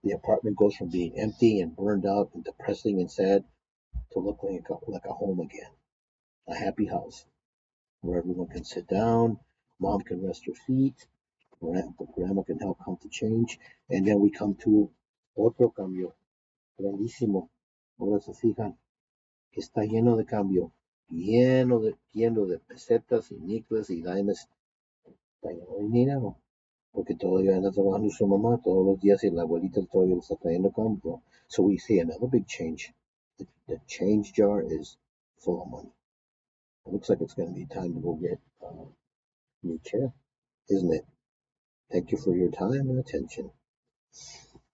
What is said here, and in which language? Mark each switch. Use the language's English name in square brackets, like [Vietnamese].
[English] The apartment goes from being empty and burned out and depressing and sad to look like a home again. A happy house where everyone can sit down, mom can rest her feet, grandma can help come to change. And then we come to [Spanish] otro cambio, grandísimo. Ahora se fijan que está lleno de cambio, lleno de pesetas y nickels y dimes, está lleno de dinero. Porque todavía anda trabajando su mamá todos los días y la abuelita todavía le está trayendo cambio. [English] So we see another big change. The change jar is full of money. It looks like it's going to be time to go get a new chair, isn't it? Thank you for your time and attention.